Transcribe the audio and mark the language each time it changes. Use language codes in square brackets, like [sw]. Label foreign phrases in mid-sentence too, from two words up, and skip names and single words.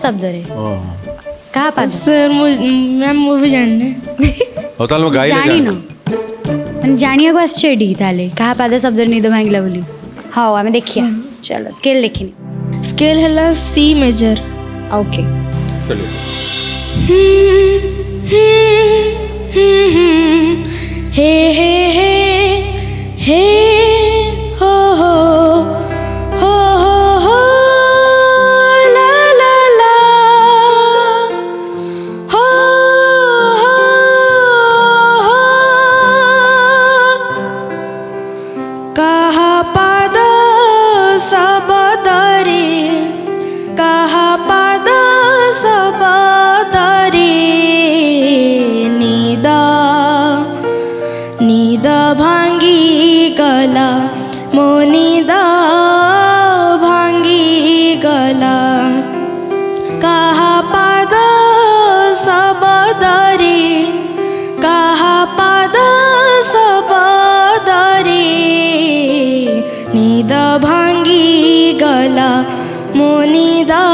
[or] ଶବ୍ଦରେ କାହା ପାଦ [en] Sir ma'am [or] ମୁଁ ବି ଜାଣିନି ହଉ ତାହେଲେ ମୁଁ ଗାଇଲେ ଜାଣିନ ମାନେ ଜାଣିବାକୁ ଆସିଛ ଏଠିକି ତାହେଲେ କାହା ପାଦ ଶବ୍ଦରେ ନିଦ ଭାଙ୍ଗିଲା ବୋଲି ହଉ ଆମେ ଦେଖିବା ଚାଲ ସ୍କେଲ୍ ଦେଖିନି ସ୍କେଲ୍ ହେଲା [en] C major [or] ଓକେ ଚଳିବ हे हे हे हे हो हो हो हो हो ला ला ला हो हो हो କାହା ପାଦ ଶବ୍ଦରେ କାହା ପାଦ ଶବ୍ଦରେ ନିଦା ନିଦ ଭାଙ୍ଗି ଗଲା ମୋ ନିଦ ଭାଙ୍ଗି ଗଲା କାହା ପାଦ ଶବ୍ଦରେ କାହା ପାଦ ଶବ୍ଦରେ ନିଦ ଭାଙ୍ଗି ଗଲା ମୋ ନିଦ